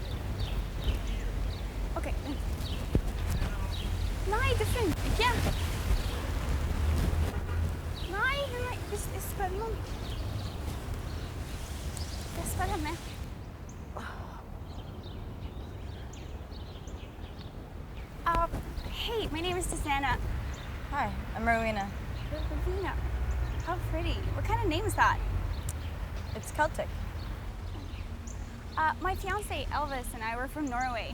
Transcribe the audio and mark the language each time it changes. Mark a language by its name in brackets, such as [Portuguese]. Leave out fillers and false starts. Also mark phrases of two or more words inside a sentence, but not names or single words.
[Norwegian] Okay. Nei, det funker ikke. Nei, jeg spør noen. Jeg spør henne. [English] Hey, my name is Susanna. Hi, I'm Rowena. Rowena. How pretty. What kind of name is that? It's Celtic. My fiance Elvis and I were from Norway.